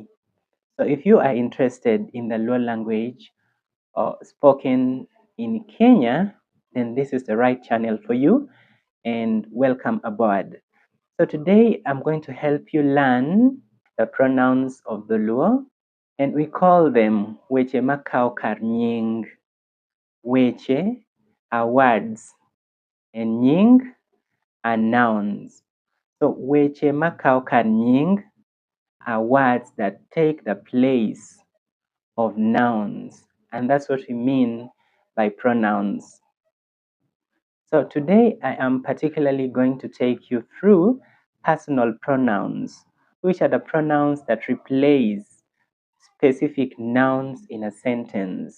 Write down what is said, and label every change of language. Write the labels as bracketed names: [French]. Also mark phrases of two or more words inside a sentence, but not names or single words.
[English] So if you are interested in the Luo language spoken in Kenya, then this is the right channel for you, and welcome aboard. So today I'm going to help you learn the pronouns of the Luo, and we call them [Luo (Kenya and Tanzania)] weche makao kar nying. [English] Weche are words, and nying are nouns. So [Luo (Kenya and Tanzania)] weche makao kar nying [English] are words that take the place of nouns, and that's what we mean by pronouns. So today I am particularly going to take you through personal pronouns, which are the pronouns that replace specific nouns in a sentence.